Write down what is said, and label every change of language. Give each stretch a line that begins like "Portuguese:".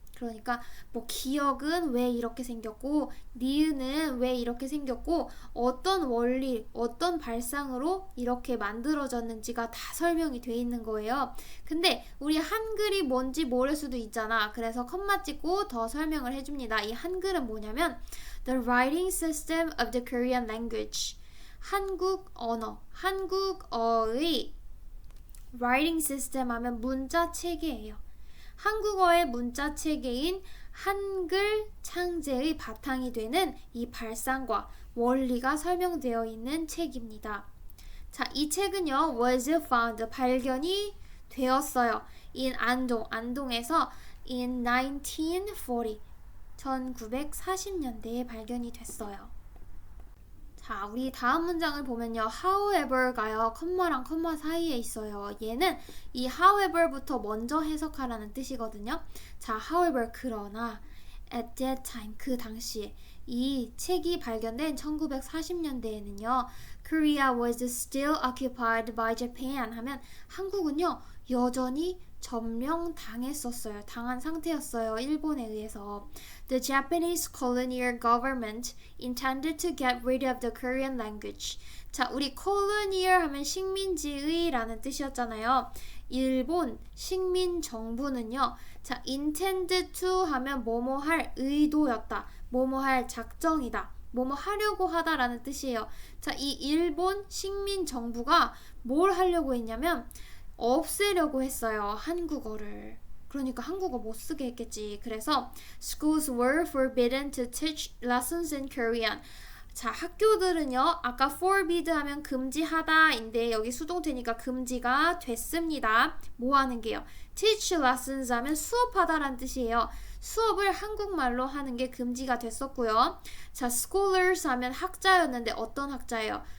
Korean: 그러니까 뭐 기억은 왜 이렇게 생겼고 니은은 왜 이렇게 생겼고 어떤 원리, 어떤 발상으로 이렇게 만들어졌는지가 다 설명이 돼 있는 거예요. 근데 우리 한글이 뭔지 모를 수도 있잖아. 그래서 컴마 찍고 더 설명을 해줍니다. 이 한글은 뭐냐면
English: The writing system of the Korean language.
Korean: 한국 언어, 한국어의 writing system 하면 문자 체계예요. 한국어의 문자 체계인 한글 창제의 바탕이 되는 이 발상과 원리가 설명되어 있는 책입니다. 자, 이 책은요,
English: was found,
Korean: 발견이 되었어요. in 안동, 안동에서 in 1940, 1940년대에 발견이 됐어요. 자, 우리 다음 문장을 보면요. however가요. 컴마랑 컴마 사이에 있어요. 얘는 이 however부터 먼저 해석하라는 뜻이거든요. 자, however, 그러나
English: at that time,
Korean: 그 당시에 이 책이 발견된 1940년대에는요.
English: Korea was still occupied by Japan
Korean: 하면 한국은요. 여전히 점령당했었어요. 당한 상태였어요. 일본에 의해서.
English: The Japanese colonial government intended to get rid of the Korean language.
Korean: 자, 우리 colonial 하면 식민지의라는 뜻이었잖아요. 일본 식민 정부는요. 자, intended to 하면 뭐뭐 할 의도였다. 뭐뭐 할 작정이다. 뭐뭐 하려고 하다라는 뜻이에요. 자, 이 일본 식민 정부가 뭘 하려고 했냐면 없애려고 했어요. 한국어를. 그러니까 한국어 못 쓰게 했겠지. 그래서
English: schools were forbidden to teach lessons in Korean.
Korean: 자, 학교들은요. 아까 forbid 하면 금지하다인데 여기 수동태니까 금지가 됐습니다. 뭐 하는 게요?
English: teach lessons
Korean: 하면 수업하다라는 뜻이에요. 수업을 한국말로 하는 게 금지가 됐었고요. 자, scholars 하면 학자였는데 어떤 학자예요?